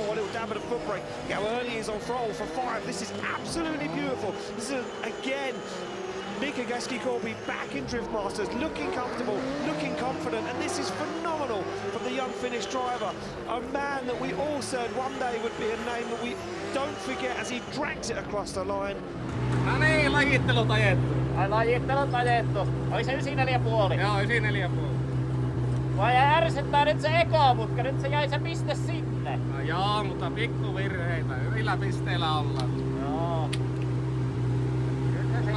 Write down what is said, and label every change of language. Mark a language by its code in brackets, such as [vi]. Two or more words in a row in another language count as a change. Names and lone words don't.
[en] A little dab of the foot brake. How early he's on throttle for 5. This is absolutely beautiful. This is again Mika Gaski-Corby back in Drift Masters, looking comfortable, looking confident, and this is phenomenal from the young Finnish driver. A man that we all said one day would be a name that we don't forget as he drags it across the line. [fi] No niin, lajittelut ajettu. Ai lajittelut ajettu. Oli se 9,5. Joo, 9,5. Vai ärsyttää nyt se ekomutka, nyt se jäi se piste sinne. No joo, mutta pikku virheitä. Hyvillä pisteillä ollaan. Joo. Kyllä se